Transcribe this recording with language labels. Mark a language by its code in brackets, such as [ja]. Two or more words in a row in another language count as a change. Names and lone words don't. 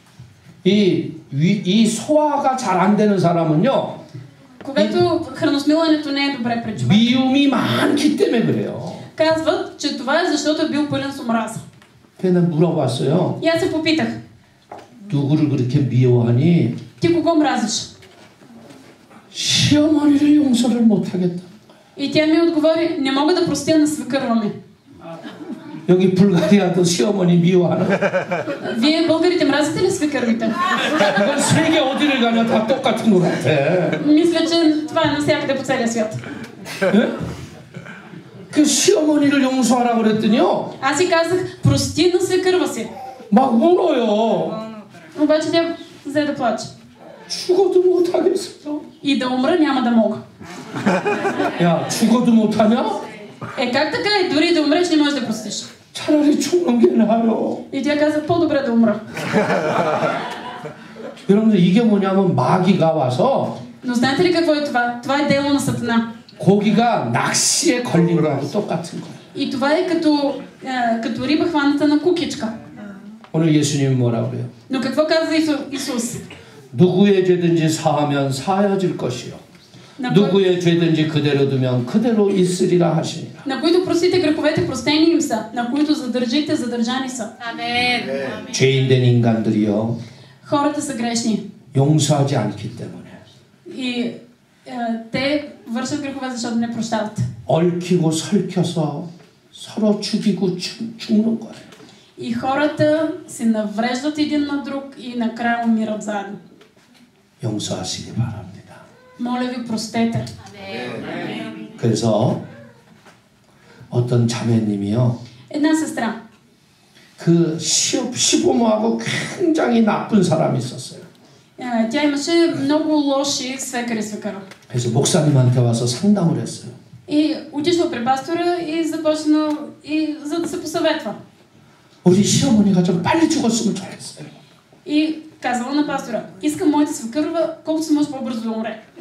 [ko] 이 소화가 잘 안 되는 사람은요. [bg] Когато храносмилането не е добре при човек. [ko] 미움이 많기 때문에 그래요. [bg] Казват, че това е защото е бил пълен с омраза. [ko] 그래서 물어봤어요. [bg] И аз се попитах. [ko] 누구를 그렇게 미워하니? [bg] Ти кого мразиш? [ko] 시어머니를 용서를 못하겠다. [bg] И тя ми отговори, не мога да простя на свекърва ми. [ko] 여기 불가리아도 시어머니 미워하는. [bg] Вие българите мразите ли свекървите? [ko] 세계 어디를 가냐 다 똑같은 것 같아. [bg] Мисля, че това е навсякъде по целия свят. [ko] 그 시어머니를 용서하라고 그랬더니요. [bg] Аз си казах, прости на свекърва си. [ko] 막 울어요. [bg] Обаче тя взе да плаче. [ko] 죽어도 못하겠어. [bg] И да умра няма да мога. [ko] 야, 죽어도 못하냐? [bg] Как така и дори да умреш не можеш да простиш? [ko] 차라리 죽는 게 나아요. [bg] И тя каза, по-добре да умра. [ko] 여러분들 이게 뭐냐면 마귀가 와서 [bg] Но знаете ли какво е това? Това е дело на Сатана. [ko] 고기가 낚시에 걸린 거하고 똑같은 거예요. [bg] И това е като риба хваната на кукичка. [ko] 오늘 예수님이 뭐라고 그래요? [bg] Но какво каза Исус? [ko] 누구의 죄든지 사하면 사하여질 것이요. 누구의 죄든지 그대로 두면 그대로 있으리라 하시니라. [bg] На които простите греховете, простени им са. На които задържите, задържани са. Амен. [ko] 죄인된 인간들이요. [bg] Хората са грешни. [ko] 용서하지 않기 때문에. [bg] И те вършат грехове, защото не прощават. [ko] 얽히고 설켜서 서로 죽이고 죽는 거예요. [bg] И хората се навреждат един на друг и накрая умират заедно. [ko] 용서하시기 바랍니다. [bg] Моля ви, простете. [ko] 그래서 어떤 자매님이요. [bg] Една сестра. [ko] 그 시부모하고 굉장히 나쁜 사람이 있었어요. [bg] Тя имаше много лоши свекър и свекъра. [ko] 그래서 목사님한테 와서 상담을 했어요. [bg] И отишла при пастора и започна за да се посъветва. [ko] 우리 시어머니가 좀 빨리 죽었으면 좋겠어요. [bg] И казала на пастора, искам моята свекърва колкото се може по-бързо да умре.